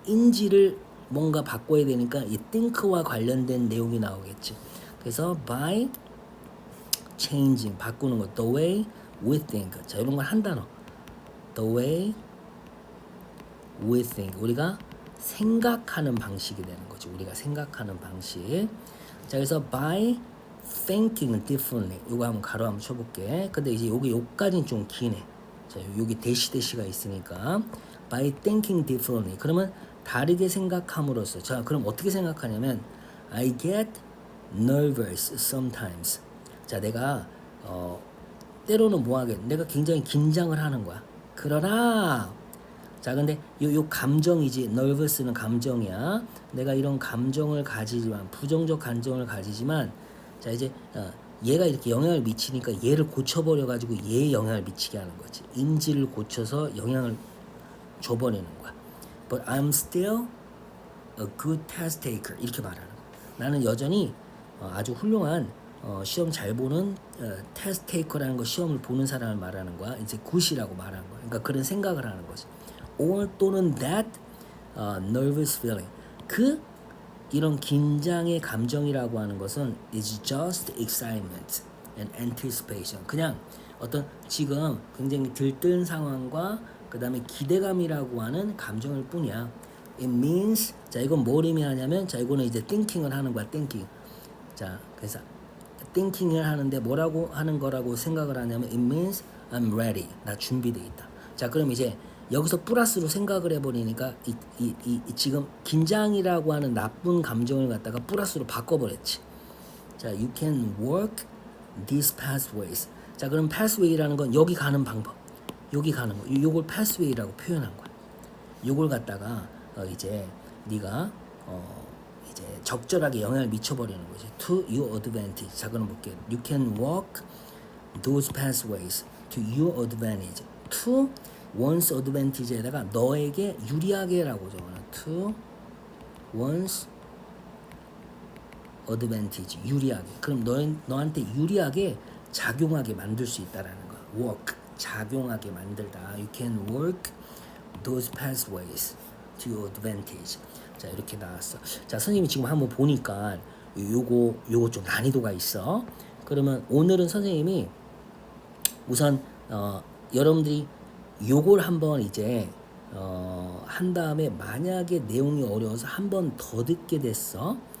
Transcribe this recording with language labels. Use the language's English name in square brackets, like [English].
[Korean] 인지를 뭔가 바꿔야 되니까 이 think와 관련된 내용이 나오겠지. 그래서 [English] by changing [Korean] 바꾸는 거. [English] the way we think. [Korean] 자, 이런 걸 한 단어. [English] the way we think. [Korean] 우리가 생각하는 방식이 되는 거지. 우리가 생각하는 방식. 자, 그래서 [English] by thinking differently. [Korean] 이거 한번 가로 한번 쳐볼게. 근데 이제 여기까지는 좀 기네. 자, 여기 대시가 있으니까 [English] by thinking differently. [Korean] 그러면 다르게 생각함으로써. 자, 그럼 어떻게 생각하냐면 [English] I get nervous sometimes. [Korean] 자, 내가 때로는 뭐하겠? 내가 굉장히 긴장을 하는 거야. 그러나 자, 근데 요 감정이지. nervous는 감정이야. 내가 이런 감정을 가지지만 부정적 감정을 가지지만 자, 이제 얘가 이렇게 영향을 미치니까 얘를 고쳐버려 가지고 얘에 영향을 미치게 하는 거지. 인지를 고쳐서 영향을 줘버리는 거야. [English] But I'm still a good test taker. [Korean] 이렇게 말하는 거야. 나는 여전히 아주 훌륭한 시험 잘 보는 test taker라는 거, 시험을 보는 사람을 말하는 거야. 이제 good이라고 말하는 거야. 그러니까 그런 생각을 하는 거지. or 또는 that nervous feeling. 이런 긴장의 감정이라고 하는 것은 [English] is just excitement and anticipation. [Korean] 그냥 어떤 지금 굉장히 들뜬 상황과 그 다음에 기대감이라고 하는 감정일 뿐이야. [English] It means, [Korean] 자, 이건 뭘 의미하냐면, 자, 이거는 이제 thinking을 하는 거야, thinking. 자, 그래서 thinking을 하는데 뭐라고 하는 거라고 생각을 하냐면 [English] it means I'm ready. [Korean] 나 준비돼 있다. 자, 그럼 이제 여기서 플러스로 생각을 해버리니까 지금 긴장이라고 하는 나쁜 감정을 갖다가 플러스로 바꿔버렸지. [English] 자, you can work these pathways. [Korean] 자, 그럼 pathway라는 건 여기 가는 방법, 여기 가는 거, 요걸 pathway라고 표현한 거야. 요걸 갖다가 이제 네가 이제 적절하게 영향을 미쳐버리는 거지. [English] To your advantage. [Korean] 자, 그럼 볼게. [English] You can walk those pathways to your advantage. To one's advantage [Korean] 에다가 너에게 유리하게라고 적어놔. [English] To one's advantage. 유리하게. [Korean] 그럼 너한테 유리하게 작용하게 만들 수 있다라는 거야. work. 작용하게 만들다. [English] You can work those pathways to your advantage. [Korean] 자, 이렇게 나왔어. 자, 선생님이 지금 한번 보니까 요거 좀 난이도가 있어. 그러면 오늘은 선생님이 우선 여러분들이 요걸 한번 이제 한 다음에 만약에 내용이 어려워서 한 번 더 듣게 됐어.